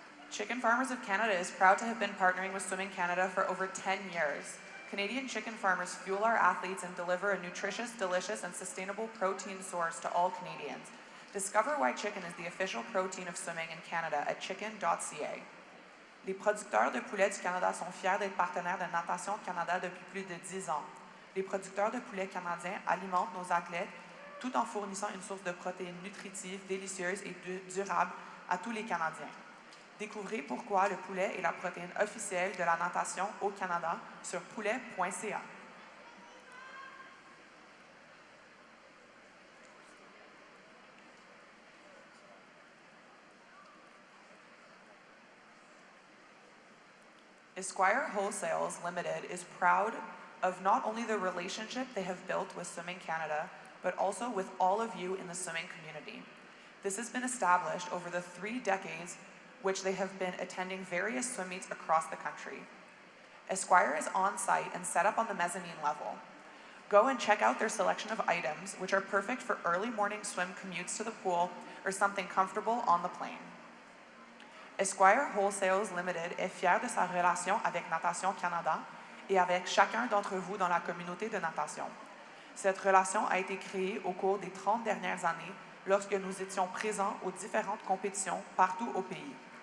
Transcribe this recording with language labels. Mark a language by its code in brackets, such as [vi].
[en] Chicken Farmers of Canada is proud to have been partnering with Swimming Canada for over 10 years. Canadian chicken farmers fuel our athletes and deliver a nutritious, delicious, and sustainable protein source to all Canadians. Discover why chicken is the official protein of swimming in Canada at chicken.ca. [fr] Les producteurs de poulets du Canada sont fiers d'être partenaires de Natation Canada depuis plus de 10 ans. Les producteurs de poulets canadiens alimentent nos athlètes tout en fournissant une source de protéines nutritives, délicieuses et durables à tous les Canadiens. Découvrez pourquoi le poulet est la protéine officielle de la natation au Canada sur poulet.ca. [en] Esquire Wholesales Limited is proud of not only the relationship they have built with Swimming Canada, but also with all of you in the swimming community. This has been established over the 3 decades which they have been attending various swim meets across the country. Esquire is on site and set up on the mezzanine level. Go and check out their selection of items, which are perfect for early morning swim commutes to the pool or something comfortable on the plane. [fr] Esquire Wholesales Limited est fier de sa relation avec Natation Canada et avec chacun d'entre vous dans la communauté de natation. Cette relation a été créée au cours des 30 dernières années lorsque nous étions présents aux différentes compétitions partout au pays.